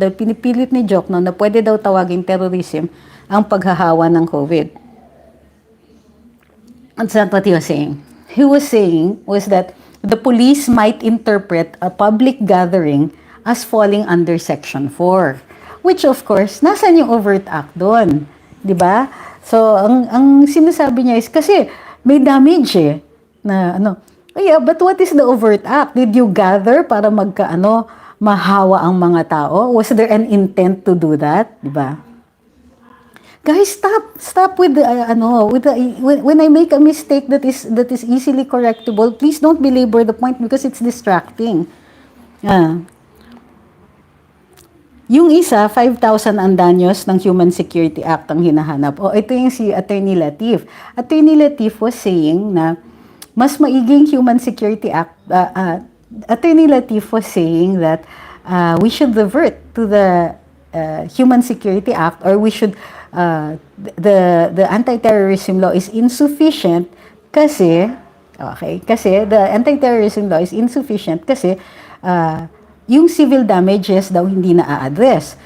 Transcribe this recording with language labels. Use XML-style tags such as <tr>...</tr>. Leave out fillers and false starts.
<tl>Dahil pinipilit ni Jokno na pwede daw tawaging terrorism ang paghahawa ng COVID.</tl> <en>That's not what he was saying. He was saying was that the police might interpret a public gathering as falling under Section 4. Which of course,</en> <tl>nasan yung overt act doon? 'Di ba? So, ang sinasabi niya is kasi may damage na ano.</tl> <en>Oh yeah, but what is the overt act? Did you gather</en> <tl>para mahawa ang mga tao?</tl> <en>Was there an intent to do that?</en> <tl>'Di ba?</tl> <en>Guys, stop with the when I make a mistake that is easily correctable, please don't belabor the point because it's distracting.</en> <tl>Yung isa, 5,000 ang danyos ng Human Security Act ang hinahanap. Ito yung si Attorney Latif.</tl> <en>Attorney Latif was saying</en> <tl>na mas maiging</tl> <en>Human Security Act. Attorney Latif was saying that we should revert to the Human Security Act, or we should the anti-terrorism law is insufficient kasi the anti-terrorism law is insufficient</en> <tl>kasi yung civil damages daw hindi na-address.</tl>